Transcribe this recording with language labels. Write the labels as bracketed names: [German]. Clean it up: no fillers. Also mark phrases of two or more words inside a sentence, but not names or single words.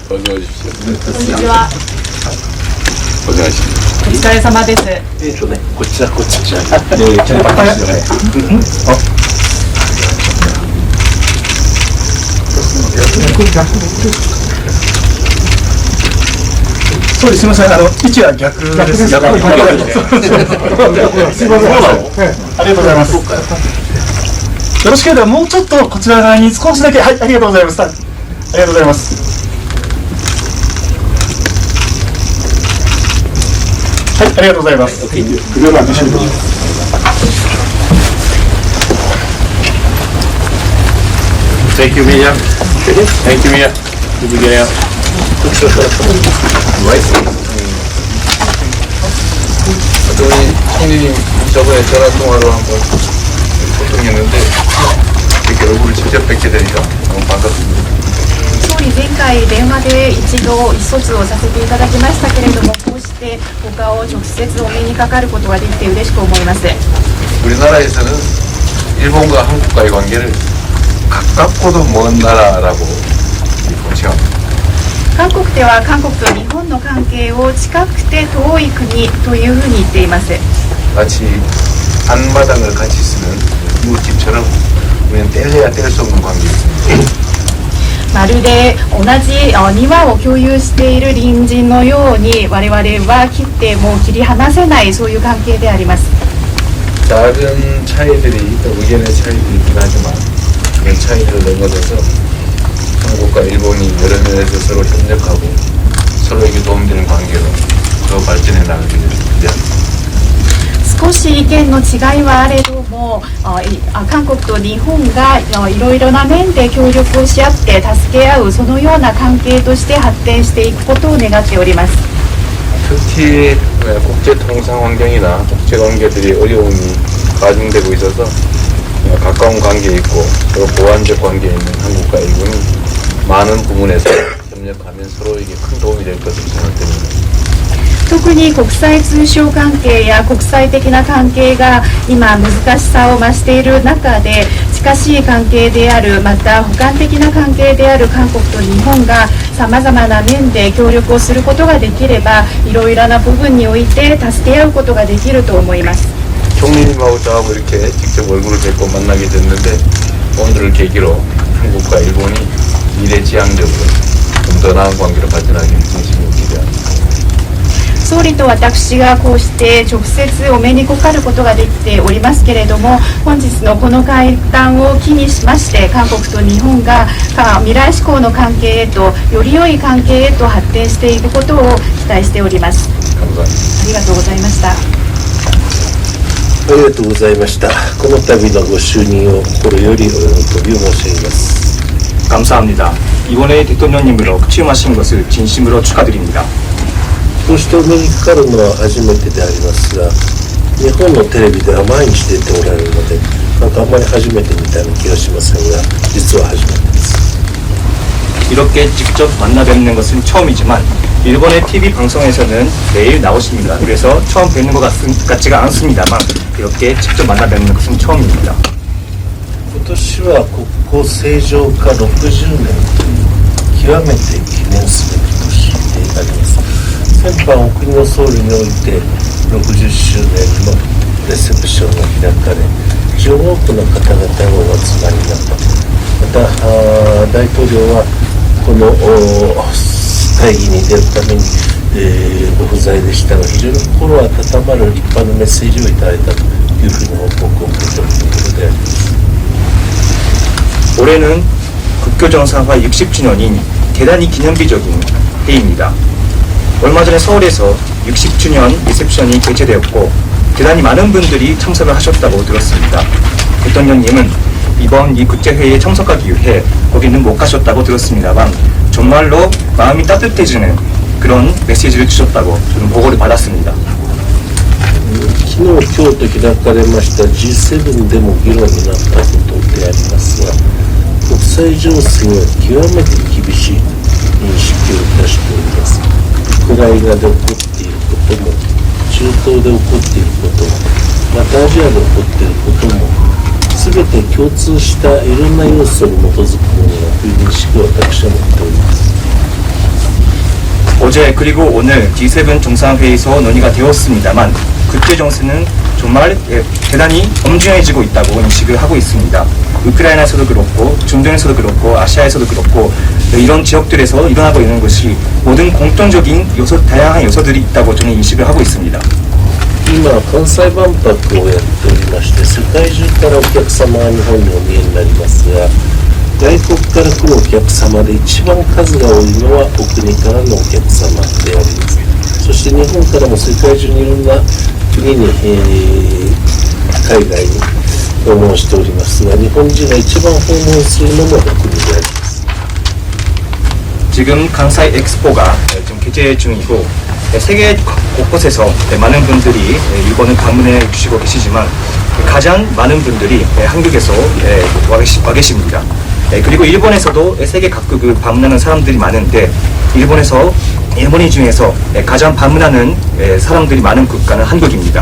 [Korean] 어서 오십시오. [Japanese] こんにちは。お願いします。お疲れ様です。こっちだこっちじゃそうです、すみません、位置は逆です。すみません。ありがとうございます。よろしければもうちょっとこちら側に少しだけ、はい、ありがとうございます。ありがとうございます。はい、ありがとうございます。 [English] Thank you, Mia. Thank you, Mia. Did you get out? [Korean] 저희 총리님 저번에 전화 통화로 한번 소통했는데 이렇게 얼굴을 직접 뵙게 되니까 너무 반갑습니다. [Japanese] 総理、前回電話で一度意思疎通をさせていただきましたけれども、こうしてお顔を直接お目にかかることができて嬉しく思います。 [Korean] 우리나라에서는 일본과 한국과의 관계를 가깝고도 먼 나라라고 공칭합니다. [Japanese] 韓国では韓国と日本の関係を近くて遠い国というふうに言っています。 [Korean] 마치 안마당을 같이 쓰는 이웃집처럼 우리는 뗄래야 뗄 수 없는 관계입니다. [Japanese] まるで同じ庭を共有している隣人のように我々は切ってもう切り離せないそういう関係であります。 [Korean] 작은 차이들이 의견의 차이도 있긴 하지만 그런 차이를 넘어서서 한국과 일본이 여러 면에서 서로 협력하고 서로에게 도움되는 관계로 더 발전해 나가기를 기대합니다. [Japanese] 少し意見の違いはあれども韓国と日本がいろいろな面で協力をし合って助け合うそのような関係として発展していくことを願っております。 [Korean] 특히 국제 통상 환경이나 국제 관계들이 어려움이 가중되고 있어서 가까운 관계에 있고 또 보완적 관계에 있는 한국과 일본이 많은 부분에서 협력하면 서로에게 큰 도움이 될 것으로 생각됩니다. [Japanese] 特に国際通商関係や国際的な関係が今難しさを増している中で近しい関係であるまた補完的な関係である韓国と日本がさまざまな面で協力をすることができればいろいろな部分において助け合うことができると思います。 [Korean] 총리님하고 저하고 이렇게 직접 얼굴을 뵙고 만나게 됐는데 오늘을 계기로 한국과 일본이 미래지향적으로 좀 더 나은 관계로 발전하기를 진심으로 기대합니다. [Japanese] 総理と私がこうして直接お目にかかることができておりますけれども本日のこの会談を機にしまして韓国と日本が未来志向の関係へとより良い関係へと発展していくことを期待しております。ありがとうございました。ありがとうございました。この度のご就任を心よりお喜びを申し上げます。 [Korean] 감사합니다. 이번에 대통령님으로 취임하신 것을 진심으로 축하드립니다. [Japanese] こうしてお目にかかるのは初めてでありますが、日本のテレビでは毎日出ておられるので、なんかあんまり初めてみたいな気がしませんが、実は初めてです。 [Korean] 이렇게 직접 만나 뵙는 것은 처음이지만 일본의 TV 방송에서는 매일 나오십니다. 그래서 처음 뵙는 것 같지가 않습니다만 이렇게 직접 만나 뵙는 것은 처음입니다. [Japanese] 今年は国交正常化60年という極めて記念すべき年であります。先般お国の総理において60周年のレセプションが開かれ非常に多くの方々がお集まりになった。また大統領はこの会議に出るために、ご不在でしたが非常に心温まる立派なメッセージをいただいたというふうに報告を受けておるところであります。 [Korean] 올해는 국교 정상화 60주년인 대단히 기념비적인 해입니다. 얼마 전에 서울에서 60주년 리셉션이 개최되었고 대단히 많은 분들이 참석을 하셨다고 들었습니다. 대통령님은 이번 이 국제회의에 참석하기 위해 거기는 못 가셨다고 들었습니다만 정말로 마음이 따뜻해지는 그런 메시지를 주셨다고 저는 보고를 받았습니다. [Japanese] 昨日今日と開かれました G7 でも議論になったことでありますが国際情勢は極めて厳しい認識をいたしております。ウクライナで起こっていることも中東で起こっていることもまたアジアで起こっていることも全て共通したいろんな要素に基づくものだという認識を私は持っております。 [Korean] 어제 그리고 오늘 G7 정상회의에서 논의가 되었습니다만 국제 정세는 정말 대단히 엄중해지고 있다고 인식을 하고 있습니다. 우크라이나에서도 그렇고 중동에서도 그렇고 아시아에서도 그렇고 이런 지역들에서 일어나고 있는 것이 모든 공통적인 다양한 요소들이 있다고 저는 인식을 하고 있습니다. [Japanese] 今関西万博をやっておりまして世界中からお客様が日本にお見えになりますが外国から来るお客様で一番数が多いのはお国からのお客様でありますそして日本からも世界中にいろんな国に、海外に訪問しておりますが日本人が一番訪問するのもお国であります [Korean] 지금 강사이 엑스포가 지금 개최 중이고 세계 곳곳에서 많은 분들이 일본을 방문해 주시고 계시지만 가장 많은 분들이 한국에서 와 계십니다. 그리고 일본에서도 세계 각국을 방문하는 사람들이 많은데 일본이 중에서 가장 방문하는 사람들이 많은 국가는 한국입니다.